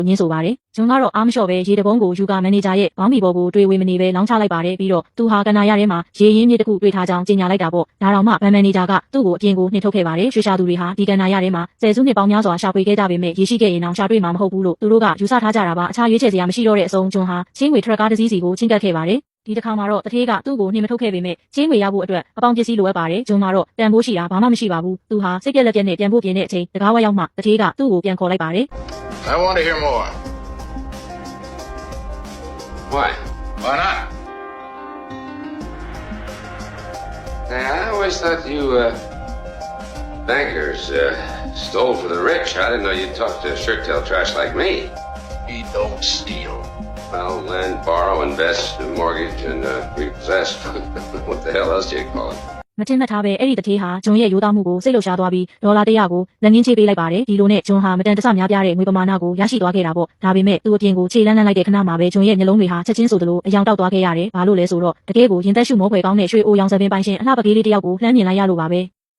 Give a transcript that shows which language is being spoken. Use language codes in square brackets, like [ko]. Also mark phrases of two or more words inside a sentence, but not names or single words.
[my] ညင်းဆိုပါတယ်။ဂျွန်ကတော့အားမလျှော့ပဲရေတပုံးကိုယူကာမန်နေဂျာရဲ့ဘောင်းမီဘော်ကိုတွေးဝေမနေပဲလောင်းချလိုက်ပါတယ်ပြီးတော့သူဟာကနာရထဲမှာရေရင်းမြစ်တစ်ခုတွေ့ထားကြောင်းကြေညာလိုက်တာပေါ့။ဒါတောင်မှဗန်မန်နေဂျာကသူ့ကိုအပြင်ကိုနှင်ထုတ်ခဲ့ပါတယ်။ရွှေရှာသူတွေဟာဒီကနာရထဲမှာဆယ်စုနှစ်ပေါင်းများစွာရှာဖွေခဲ့ကြပေမဲ့ရေရှိခဲ့ရင်တောင်ရှာတွေ့မှာမဟုတ်ဘူးလို့သူတို့ကယူဆထားကြတာပါ။အခြားရွေးချယ်စရာမရှိတော့တဲ့အဆုံးဂျွန်ဟာချင်းငွေထရက်ကားတစ်စီးစီကိုချင်းကပ်ခဲ့ပါတယ်။ဒီတစ်ခါမှာတော့တထေးကသူ့ကိုနှင်မထုတ်ခဲ့ပေမဲ့ချင်းငွေရဖို့အတွက်အပေါင်းပစ္စည်းလိုအပ်ပါတယ်။ဂျွန်ကတော့တန်ဖိုးရှိတာဘာမှမရှိပါဘူး။သူဟာစိတ်ပြက်လက်ပြက်နဲ့ပြန်ဖို့ပြင်တဲ့အချိန်တကားဝက်ရောက်မှတထေးကသူ့ကိုပြန်ခေါ်လိုက်ပါတယ်။ [en] I want to hear more. Why? Why not? Hey, I always thought you, bankers, stole for the rich. I didn't know you'd talk to shirt-tail trash like me. We don't steal. Well, lend, borrow, invest, mortgage, and repossess. What the hell else do you call it? [my] မတင်မှတ်ထားပဲအဲ့ဒီတထေးဟာဂျွန်ရဲ့ရိုးသားမှုကိုစိတ်လှုပ်ရှားသွားပြီးဒေါ်လာ100ကိုလက်ငင်းချေးပေးလိုက်ပါတယ်ဒီလိုနဲ့ဂျွန်ဟာမတန်တဆများပြားတဲ့ငွေပမာဏကိုရရှိသွားခဲ့တာပေါ့ဒါပေမဲ့သူ့အပြင်ကိုခြေလန်းလိုက်တဲ့ခဏမှာပဲဂျွန်ရဲ့မျက်လုံးတွေဟာချက်ချင်းဆိုသလိုအယောင်တောက်သွားခဲ့ရတယ်ဘာလို့လဲဆိုတော့တကယ်ကိုရင်သက်ရှုမောဖွယ်ကောင်းတဲ့ရွှေအိုရောင်စပင်ပိုင်ရှင်အလှပကလေးလေးတယောက်ကိုလှမ်းမြင်လိုက်ရလို့ပါပဲ